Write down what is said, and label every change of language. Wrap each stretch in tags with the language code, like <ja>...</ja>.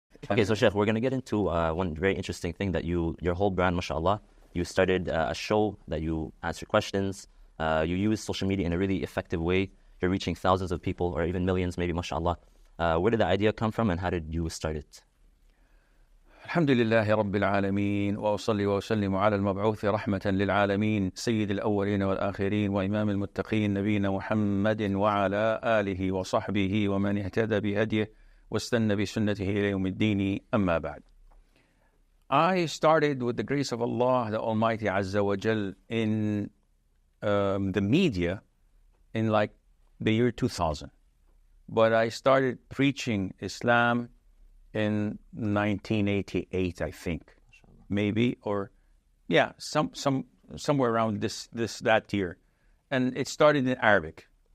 <en>Okay, so Sheikh, we're going to get into one very interesting thing that your whole brand, mashallah, you started a show that you answer questions. You use social media in a really effective way. You're reaching thousands of people or even millions, maybe, mashallah. Where did the idea come from and how did you start it?</en> <ar>الحمد لله رب العالمين وأصلي وأسلم على المبعوث رحمة للعالمين سيد الأولين والآخرين وإمام المتقين نبينا محمد وعلى آله وصحبه ومن اهتدى بهديه واستنى بسنته إلى يوم الدين أما بعد.</ar> <en>I started with the grace of Allah, the Almighty Azza wa Jal, in the media in like the year 2000. But I started preaching Islam in 1988, I think, maybe, or yeah, somewhere around that year, and it started in Arabic.</en>